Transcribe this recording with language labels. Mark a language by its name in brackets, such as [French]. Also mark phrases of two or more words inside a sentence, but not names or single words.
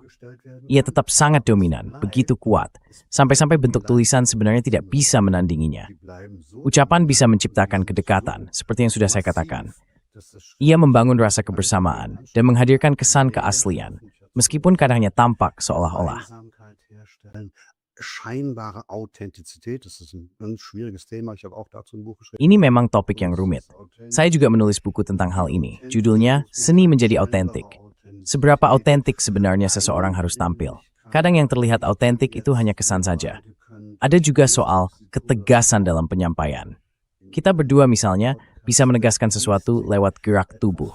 [Indonesian] Ia tetap sangat dominan, begitu kuat, sampai-sampai bentuk tulisan sebenarnya tidak bisa menandinginya. Ucapan bisa menciptakan kedekatan, seperti yang sudah saya katakan. Ia membangun rasa kebersamaan dan menghadirkan kesan keaslian, meskipun kadangnya tampak seolah-olah. [German] Scheinbare Authentizität, das ist ein ganz schwieriges Thema. Ich habe auch dazu ein Buch geschrieben. [Indonesian] Ini memang topik yang rumit. Saya juga menulis buku tentang hal ini. Judulnya, Seni Menjadi Autentik. Seberapa autentik sebenarnya seseorang harus tampil? Kadang yang terlihat autentik itu hanya kesan saja. Ada juga soal ketegasan dalam penyampaian. Kita berdua misalnya bisa menegaskan sesuatu lewat gerak tubuh.